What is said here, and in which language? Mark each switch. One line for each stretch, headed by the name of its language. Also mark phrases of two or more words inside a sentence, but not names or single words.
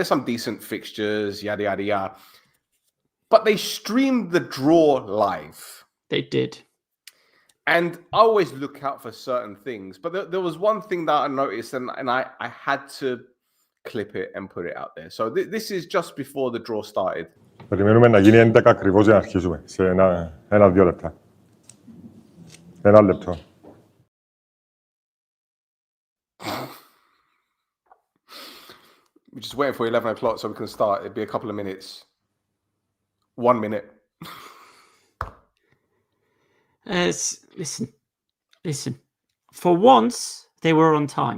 English: There's some decent fixtures, yada yada yada. But they streamed the draw live. They did. And I always look out for certain things. But there was one thing that I noticed, and I had to clip it and put it out there. So this is just before the draw started.
Greek: Περιμένουμε να γίνει 11 ακριβώς για να αρχίσουμε. Σε ένα-δύο λεπτά. Ένα λεπτό.
English: We're just waiting for 11 o'clock so we can start. It'll be a couple of minutes. 1 minute. Listen. For once, they were on time.